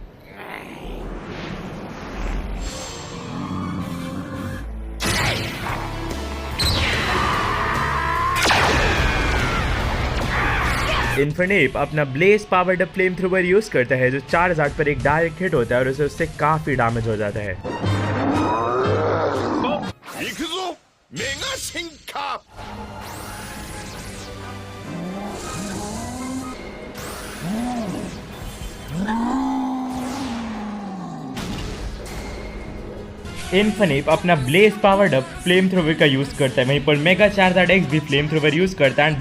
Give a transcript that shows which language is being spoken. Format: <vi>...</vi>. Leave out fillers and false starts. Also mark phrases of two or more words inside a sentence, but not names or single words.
<hi>इन्फिनिप अपना</hi> <en>Blaze powered up Flamethrower</en> <hi>यूज करता है, जो चार्जार्ड पर एक</hi> <en>direct hit</en> <hi>होता है और उसे उससे काफी डैमेज हो जाता है।</hi> <ja>行くぞメガ進化</ja> <hi>इन्फिनिप अपना</hi> <en>Blaze powered up Flamethrower</en> <hi>का यूज करता है, वहीं पर मेगा चार्जार्ड एक्स भी</hi> <en>Flamethrower</en> <hi>यूज करता है।</hi>